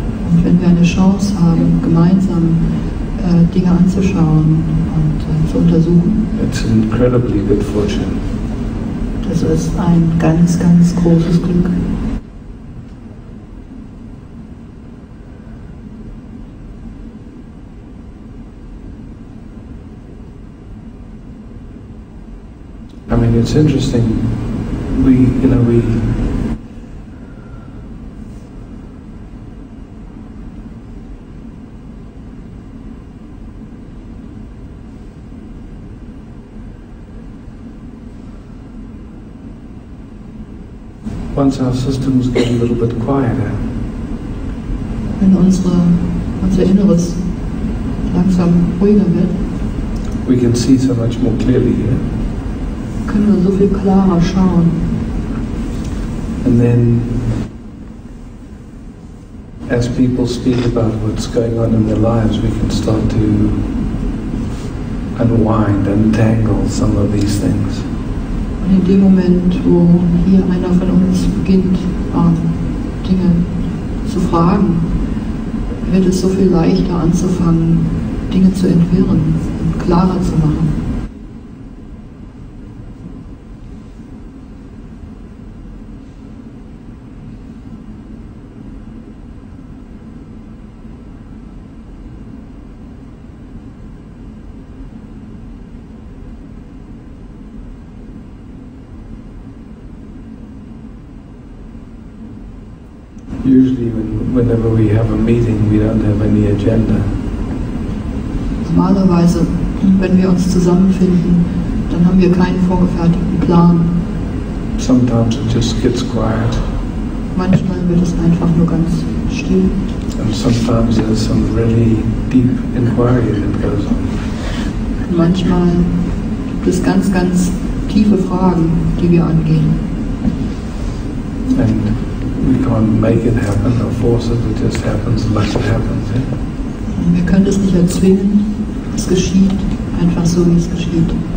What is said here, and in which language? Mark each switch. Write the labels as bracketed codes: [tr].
[de] Und wenn wir eine Chance haben, gemeinsam Dinge anzuschauen und zu untersuchen, [en] It's an incredibly good fortune. [de] das ist ein ganz, ganz großes Glück. [en] I mean, it's interesting. We once our systems get a little bit quieter, [de] Wenn unser Inneres langsam ruhiger wird, [en] we can see so much more clearly here. [de] können wir so viel klarer schauen. [en] And then, as people speak about what's going on in their lives, we can start to unwind, untangle some of these things. [de] Und in dem Moment, wo hier einer von uns beginnt, Dinge zu fragen, wird es so viel leichter anzufangen, Dinge zu entwirren und klarer zu machen. [en] Usually whenever we have a meeting, we don't have any agenda. [de] Normalerweise, wenn wir uns zusammenfinden, dann haben wir keinen vorgefertigten Plan. [en] Sometimes it just gets quiet. [de] Manchmal wird es einfach nur ganz still. [en] And sometimes there's some really deep inquiry that goes on. [de] Und manchmal gibt es ganz, ganz tiefe Fragen, die wir angehen. [en] And we can't make it happen or force it, it just happens like it happens. Yeah? [de] Und wir können es nicht erzwingen, es geschieht einfach so, wie es geschieht.